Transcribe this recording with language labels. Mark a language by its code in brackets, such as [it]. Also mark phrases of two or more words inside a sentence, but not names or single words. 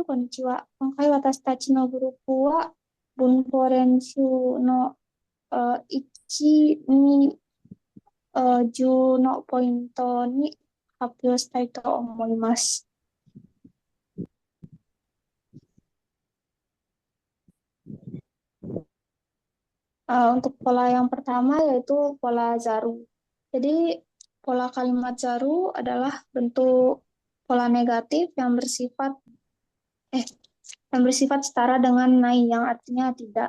[ja] こんにちは。今回私たちのグループは文法練習の1、2、10のポイントに発表したいと思います。 [id] Untuk pola yang pertama yaitu pola zaru. Jadi pola kalimat zaru adalah bentuk pola negatif eh yang bersifat setara dengan nai yang artinya tidak.